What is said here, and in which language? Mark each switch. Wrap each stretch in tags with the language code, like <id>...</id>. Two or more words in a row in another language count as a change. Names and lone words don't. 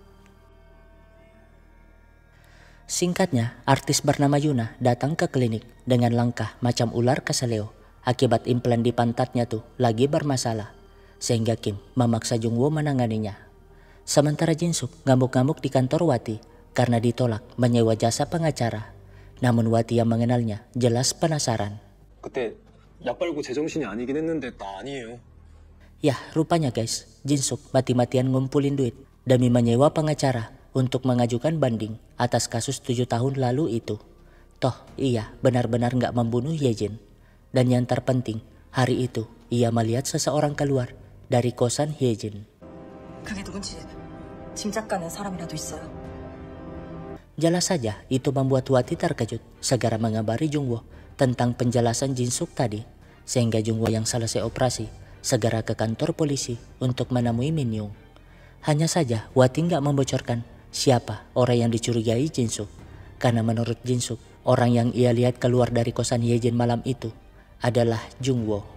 <id>Singkatnya, artis bernama Yuna datang ke klinik dengan langkah macam ular keseleo akibat implan di pantatnya tuh lagi bermasalah, sehingga Kim memaksa Jungwoo menanganinya. Sementara Jinsuk ngamuk-ngamuk di kantor Wati karena ditolak menyewa jasa pengacara. Namun Wati yang mengenalnya jelas penasaran.</id> <ko>그때 약 빨고 제정신이 아니긴 했는데 나 아니에요.</ko> <id>Yah, rupanya guys, Jinsuk mati-matian ngumpulin duit demi menyewa pengacara untuk mengajukan banding atas kasus 7 tahun lalu itu. Toh ia benar-benar gak membunuh Yejin. Dan yang terpenting, hari itu ia melihat seseorang keluar dari kosan Yejin.</id> <ko>그게 누군지 짐작 가는 사람이라도 있어요.</ko> <id>Jelas saja itu membuat Wati terkejut, segera mengabari Jungwoo tentang penjelasan Jinsuk tadi, sehingga Jungwoo yang selesai operasi segera ke kantor polisi untuk menemui Min Young. Hanya saja Wati nggak membocorkan siapa orang yang dicurigai Jinsuk, karena menurut Jinsuk orang yang ia lihat keluar dari kosan Yejin malam itu adalah Jungwoo.</id>